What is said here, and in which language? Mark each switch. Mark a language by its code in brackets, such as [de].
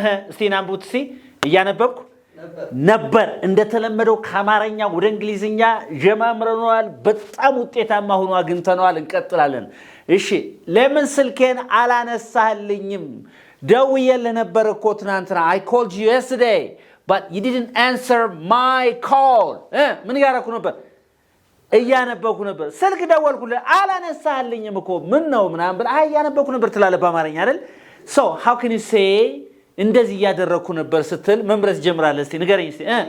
[am] እስቲ ናምቡት እስቲ እያነበብኩ ነበር እንደተለመደው ከአማርኛ ወደ እንግሊዝኛ ጀማምረናል። በጣም ውጤታማ ሆኖ አግኝተናል። እንቀጥላለን። እሺ ለምን ስልኬን አላነሳልኝም? ደውዬልህ ነበር እኮ ትናንትና. [en] I called you yesterday but you didn't answer my call. [am] ምን ያደረኩ ነበር? እያነበብኩ ነበር. ስልክ ደወልኩልህ አላነሳልኝም እኮ ምን ነው ምናምን ብለህ እያነበብኩ ነበር ትላለህ በአማርኛ አይደል? [en] So how can you say [am] እንደዚህ ያደረኩ ነበር ስትል መምረጥ ጀምራለህ? እስቲ ንገረኝ እስቲ.